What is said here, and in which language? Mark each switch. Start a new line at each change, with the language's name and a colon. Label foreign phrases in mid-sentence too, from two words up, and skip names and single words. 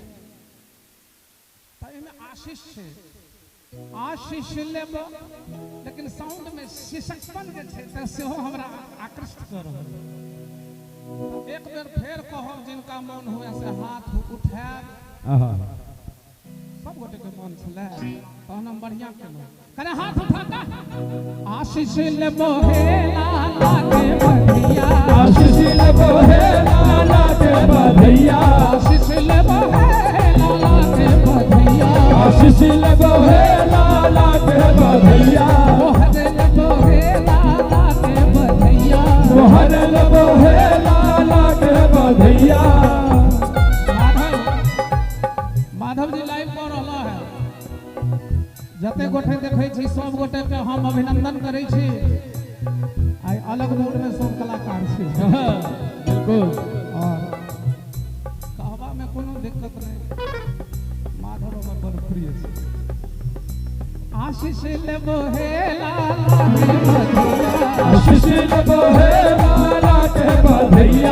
Maithili: त एमे आशीष छै आशीष लेबो लेकिन साउंड में शिशकपन जे छै त सेहो हमरा आकृष्ट कर रहल है एक बेर फेर कहब जिनका मन हुए से हाथ उठाएब सब गोटे के मन छले तहन हम बढ़िया केलहुं कने हाथ उठा का आशीष लेबो हे लाला के बधिया आशीष लेबो हे लाला के बधिया आशीष लेबो हे लाला के बधिया आशीष लेबो हे लाला के बधिया मोहर लेबो हे लाला के बधिया मोहर लेबो हे लाला के बधिया माधव जी लाइव कर रहला है जते गोटे देखै छी सब गोटे के हम अभिनंदन करै छी आइ अलग मूड में सब कलाकार छी बिल्कुल और कहवा में कोनो दिक्कत नहीं माधव में बड़ प्रिय छै। आशीष लेबो हे लाला के बधिया, आशीष लेबो हे लाला के बधिया,